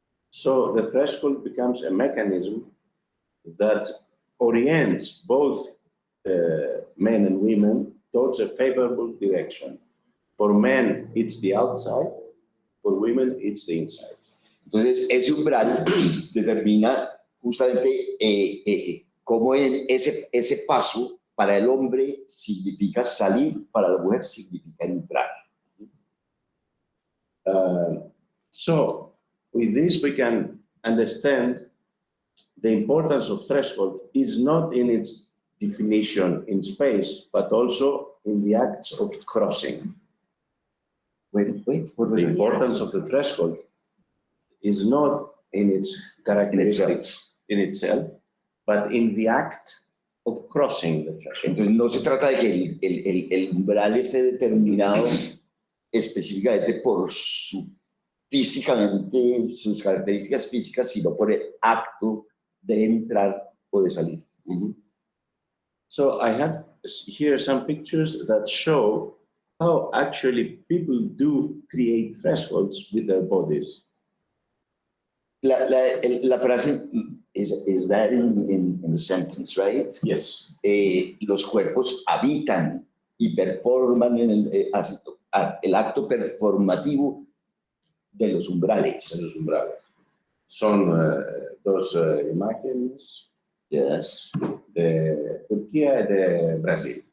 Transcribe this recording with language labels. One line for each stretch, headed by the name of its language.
English: So the threshold becomes a mechanism that orients both men and women towards a favorable direction. For men, it's the outside. For women, it's the inside.
Spanish: Entonces, ese umbral determina justamente cómo ese paso para el hombre significa salir, para la mujer significa entrar.
English: So with this, we can understand the importance of threshold is not in its definition in space, but also in the acts of crossing. Wait, what was The it? importance of the threshold is not in its characteristics in itself, but in the act of crossing the threshold.
Spanish: Entonces no se trata de que el umbral esté determinado específicamente por físicamente sus características físicas, sino por el acto de entrar o de salir.
English: So I have here some pictures that show how actually people do create thresholds with their bodies.
Spanish: La frase
English: is that in the sentence, right? Yes.
Spanish: Los cuerpos habitan y performan el acto performativo de los umbrales. De los umbrales. Son dos imágenes
English: Yes.
Spanish: de Turquía y de Brasil.